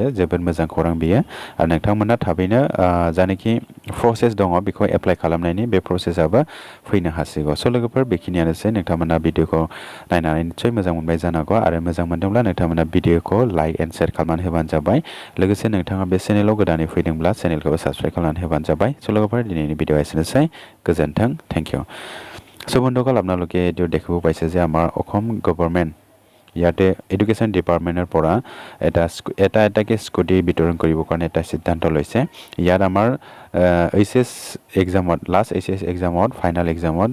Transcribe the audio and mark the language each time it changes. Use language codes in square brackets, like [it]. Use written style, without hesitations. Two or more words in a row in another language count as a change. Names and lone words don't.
[brx] जोबोद मोजां खौरां बेयो आरो नोंथांमोना थाबैनो जायनाखि प्रसेस दङ बेखौ एप्लाइ खालामनायनि बे प्रसेसआबो फैनो हासिगौ। स' लोगोफोर बेखिनियानोसै। नोंथांमोना भिडिअखौ नायनानै निस्सय मोजां मोनबाय जानांगौ आरो मोजां मोनदोंब्ला नोंथांमोना भिडिअखौ [en] like and share [brx] खालामनानै होबानो जाबाय। लोगोसे नोंथाङा बे चेनेलाव गोदानै फैदोंब्ला चेनेलखौबो साबस्क्राइब खालामनानै होबानो जाबाय। स' लोगोफोर दिनैनि भिडिअ' एसेनोसै। गोजोन्थों, [en] thank you. [as] स' বন্ধুসকল আপোনালোকে এইটো দেখিব পাইছে যে আমাৰ অসম গভৰ্ণমেণ্ট ইয়াতে [en] education department [as] পৰা এটাকে স্কুটি বিতৰণ কৰিবৰ কাৰণে এটা সিদ্ধান্ত লৈছে ইয়াত আমাৰ এইচএছ এক্সামত [en] last HS exam final exam